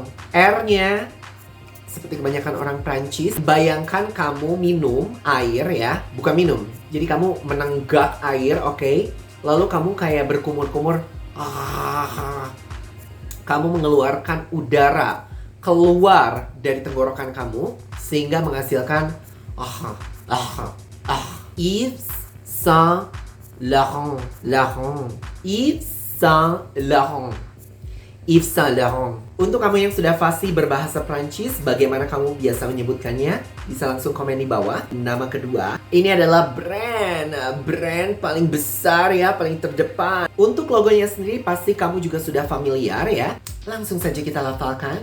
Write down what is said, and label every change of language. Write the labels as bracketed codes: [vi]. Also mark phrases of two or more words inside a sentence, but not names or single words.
[id] R-nya seperti kebanyakan orang Prancis, bayangkan kamu minum air ya, bukan minum. Jadi kamu menenggak air, oke? Lalu kamu kayak berkumur-kumur, kamu mengeluarkan udara keluar dari tenggorokan kamu sehingga menghasilkan Yves Saint Laurent. Yves Saint Laurent. Yves Saint Laurent. Untuk kamu yang sudah fasih berbahasa Prancis, bagaimana kamu biasa menyebutkannya? Bisa langsung komen di bawah. Nama kedua, ini adalah brand paling besar ya, paling terdepan. Untuk logonya sendiri pasti kamu juga sudah familiar ya. Langsung saja kita lafalkan.